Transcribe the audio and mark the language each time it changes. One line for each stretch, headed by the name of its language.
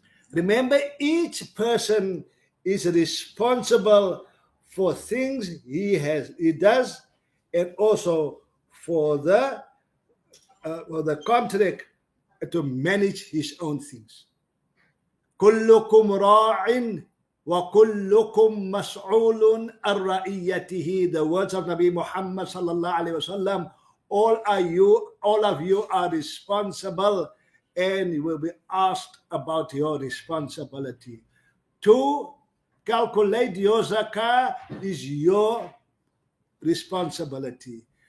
English: Remember, each person is responsible for things he does, and also for the contract to manage his own things.
Arabic: كلكم راع وكلكم مسؤول عن رعيته.
English: The words of Nabi Muhammad sallallahu alaihi wasallam. All of you are responsible, and you will be asked about your responsibility. To calculate your zakah is your responsibility.